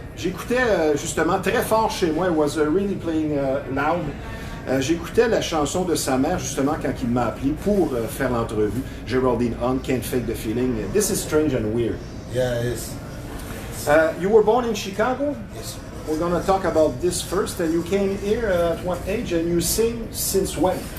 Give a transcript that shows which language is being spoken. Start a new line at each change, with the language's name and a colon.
French: J'écoutais justement très fort chez moi.
English: It was really playing loud.
French: J'écoutais la chanson de sa mère justement quand il m'a appelé pour faire l'entrevue.
English: Geraldine Hunt, Can't Fake the Feeling. This is strange and weird. Yeah, it is. You were born in Chicago? Yes. We're going to talk about this first. You came here at what age and you sing since when?